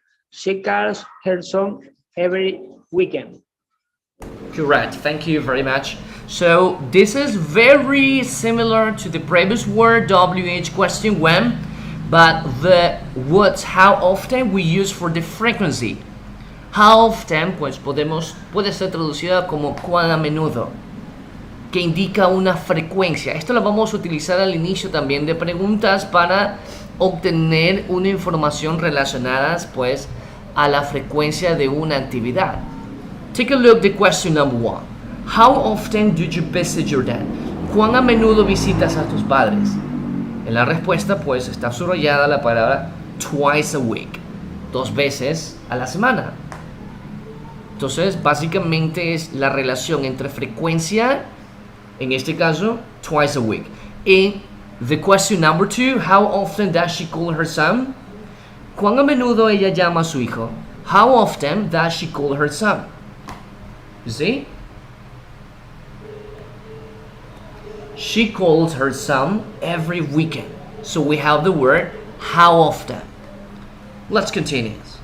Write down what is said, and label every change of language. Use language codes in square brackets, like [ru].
[en] She calls her son every weekend. Correct. Thank you very much. So this is very similar to the previous word WH question when, but the words how often we use for the frequency. [es] How often pues puede ser traducida como cuán a menudo, que indica una frecuencia. Esto lo vamos a utilizar al inicio también de preguntas para obtener una información relacionada pues a la frecuencia de una actividad. [en] Take a look at the question number one. How often do you visit your dad? [es] ¿Cuán a menudo visitas a tus padres? En la respuesta pues está subrayada la palabra [en] twice a week, [es] 2 veces a la semana. Entonces básicamente es la relación entre frecuencia, en este caso [en] twice a week. Y the question number 2, how often does she call her son? [es] ¿Cuán a menudo ella llama a su hijo? [en] How often does she call her son? You see? She calls her son every weekend. So we have the word how often. Let's continue.